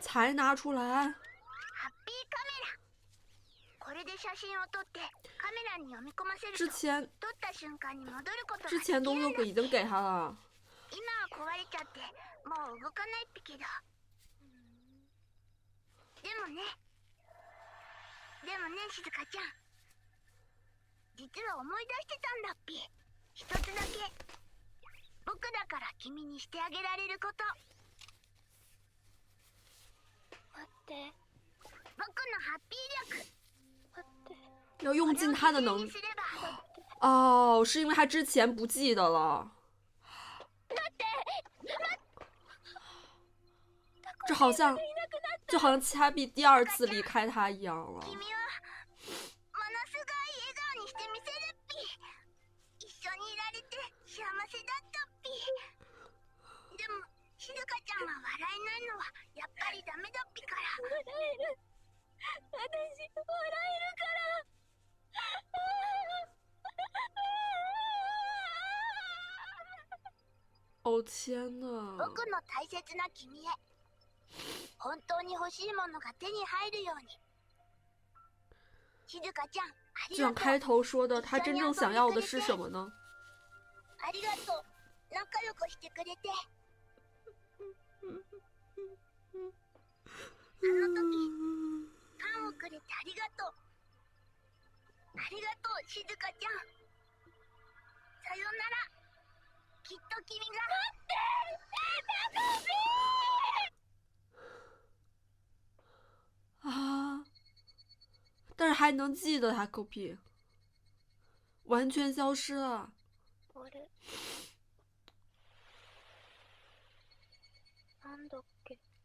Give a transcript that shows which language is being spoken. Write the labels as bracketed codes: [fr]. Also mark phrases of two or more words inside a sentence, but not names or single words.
[zh] 才拿出来。 [ja] ハッピーカメラ。これで写真を撮ってカメラに読み込ませると、 [zh] 之前 [ja] 撮った瞬間に戻ることがで [zh] 之前 [ja] きるんだ。 [zh] 都已经给他了。 [ja] 今は壊れちゃってもう動かないっぴけど、でもね静香ちゃん、実は思い出してたんだっぴ。一つだけ僕だから君にしてあげられること。待って、僕のハッピー力。待って、 [zh] 要用尽他的能力。 [ja] すれば。 [zh] 哦，是因为他之前不记得了。这好像就好像恰比第二次离开他一样了。 [ja] 君はものすごい笑顔にしてみせるっぴ。一緒にいられて幸せだったっぴ。でも静香ちゃんは笑えないのはやっぱりダメだっぴから。笑える、私笑えるから。 [zh] 哦天哪！ [ja] 僕の大切な君へ、本当に欲しいものが手に入るように。静香ちゃん、ありがとう。 [zh] 就像开头说的，他真正想要的是什么呢？ [ja] ありがとう、仲良くしてくれて。あの時パンをくれてありがとう。ありがとう静香ちゃん。さよなら。きっと君が。待って、タコピー。 [zh] 啊！但是还能记得他狗屁，完全消失了。 [ja] あれ、なんだっけ。